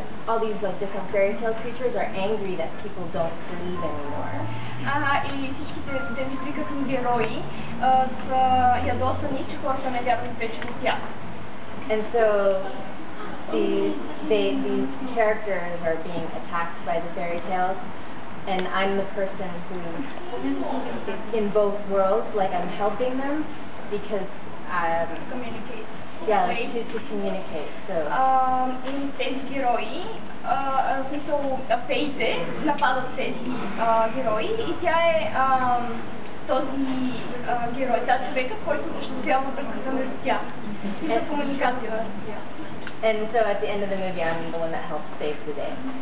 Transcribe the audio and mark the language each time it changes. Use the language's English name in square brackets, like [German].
[English] all these like different fairy tale creatures are angry that people don't believe anymore. [Bulgarian] И всичките тези прикакни герои са ядосани, че хората не вярват вече в тях. [English] And so these characters are being attacked by the fairy tales, and I'm the person who is in both worlds, like I'm helping them because Communicate. yeah, to communicate. So [Bulgarian] И тези герои, в смисъл феите нападат тези герои и тя е този герой, тази човека, който осъществява връзката между тях и за комуникация. [English] And so at the end of the movie, I'm the one that helps save the day.